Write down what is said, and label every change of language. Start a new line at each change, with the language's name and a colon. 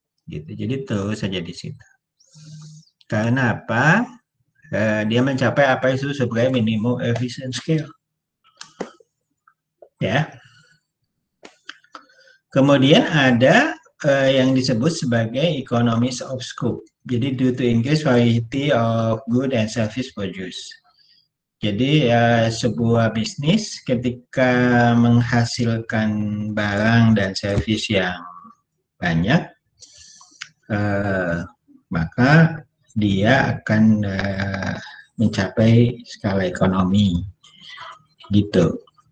Indonesian: Gitu. Jadi terus saja di situ. Karena apa? Dia mencapai apa itu sebagai minimum efficient scale. Ya. Kemudian ada yang disebut sebagai economies of scope.
English: Jadi due to increase variety of good and service produced.
Indonesian: Jadi sebuah bisnis ketika menghasilkan barang dan servis yang banyak, maka dia akan mencapai skala ekonomi. Gitu.